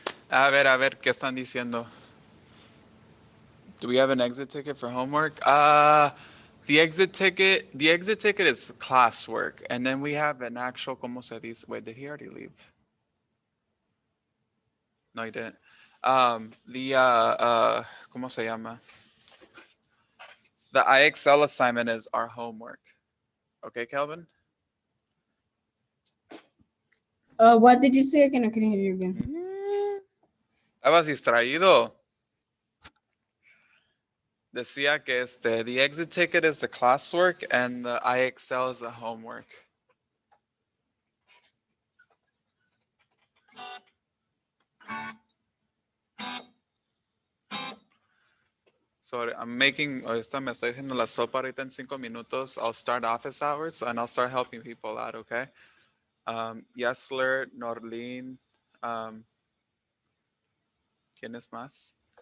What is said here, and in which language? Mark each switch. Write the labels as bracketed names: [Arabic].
[Spanish] A ver, ¿qué están diciendo? [English] Do we have an exit ticket for homework? The exit ticket is classwork, and then we have an actual, [Spanish] ¿cómo se dice? [English] Wait, did he already leave? No, he didn't. [Spanish] ¿Cómo se llama? [English] The IXL assignment is our homework. Okay, Calvin? What did you say again? I couldn't hear you again. [Spanish] Estabas distraído. Decía que [English] the exit ticket is the classwork and the IXL is the homework. So I'm making, [Spanish] esta me estoy haciendo la sopa ahorita en 5 minutos. [English] I'll start office hours and I'll start helping people out, okay? [Spanish] Yesler, Norlin, ¿quién es más?